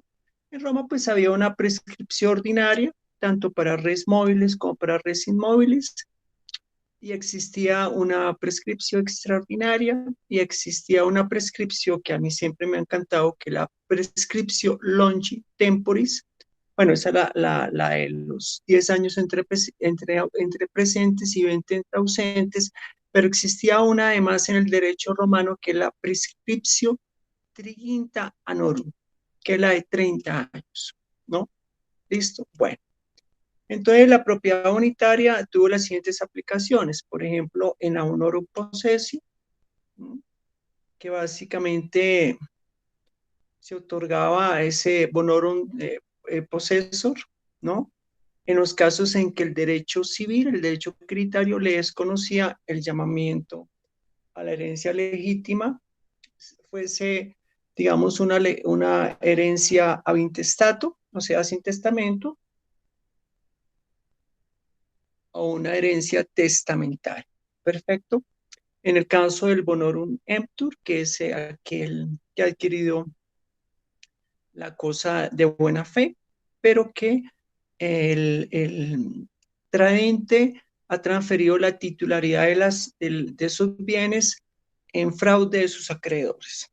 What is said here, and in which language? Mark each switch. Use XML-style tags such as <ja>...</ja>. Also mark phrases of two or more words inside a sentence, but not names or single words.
<es>En Roma pues había una prescripción ordinaria, tanto para res móviles como para res inmóviles, y existía una prescripción extraordinaria y existía una prescripción que a mí siempre me ha encantado, que la prescripción</es> <la>longi temporis.</la> <es>Bueno, esa es la de los 10 años entre presentes y 20 entre ausentes, pero existía una además en el derecho romano que es la</es> <la>prescriptio triginta annorum,</la> <es>que es la de 30 años, ¿no? ¿Listo? Bueno, entonces la propiedad unitaria tuvo las siguientes aplicaciones, por ejemplo, en la</es> <la>honorum possessi,</la> <es>¿no? Que básicamente se otorgaba a ese</es> <la>bonorum possessor,</la> <es>¿no? En los casos en que el derecho civil, el derecho quiritario, le desconocía el llamamiento a la herencia legítima, fuese, digamos, una herencia</es> <la>ab intestato,</la> <es>o sea, sin testamento, o una herencia testamentaria. Perfecto. En el caso del</es> <la>bonorum emptor,</la> <es>que es aquel que ha adquirido la cosa de buena fe, pero que el traente ha transferido la titularidad de sus bienes en fraude de sus acreedores.</es>